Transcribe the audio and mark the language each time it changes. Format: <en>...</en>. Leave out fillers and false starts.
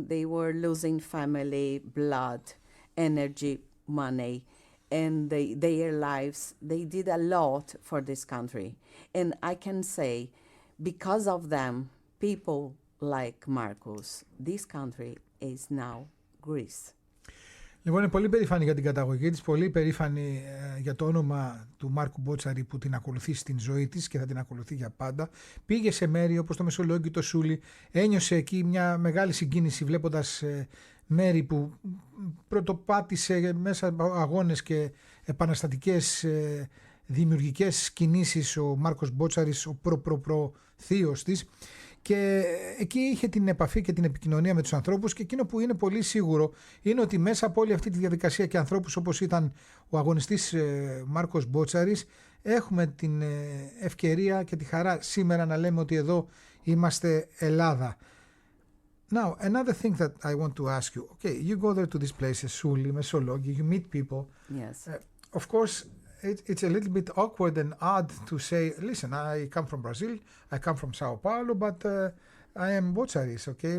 <en>They were losing family, blood, energy, money, and their lives. They did a lot for this country, and I can say, because of them, people like Marcos, this country is now Greece.</en> <el>Λοιπόν, είναι πολύ περήφανη για την καταγωγή της, πολύ περήφανη για το όνομα του Μάρκου Μπότσαρη που την ακολουθεί στην ζωή της και θα την ακολουθεί για πάντα. Πήγε σε μέρη όπως το Μεσολόγγι, το Σούλι, ένιωσε εκεί μια μεγάλη συγκίνηση βλέποντας μέρη που πρωτοπάτησε μέσα από αγώνες και επαναστατικές δημιουργικές κινήσεις ο Μάρκος Μπότσαρης, ο θείος της, και εκεί είχε την επαφή και την επικοινωνία με τους ανθρώπους, και εκείνο που είναι πολύ σίγουρο είναι ότι μέσα από όλη αυτή τη διαδικασία και ανθρώπους όπως ήταν ο αγωνιστής Μάρκος Μπότσαρης, έχουμε την ευκαιρία και τη χαρά σήμερα να λέμε ότι εδώ είμαστε Ελλάδα.</el> <en>Now, another thing that I want to ask you. Okay, you go there to these places, Souli, Mesologi, you meet people. Yes. Of course, it's a little bit awkward and odd to say, listen, I come from Brazil, I come from Sao Paulo, but I am Botsaris, okay?</en>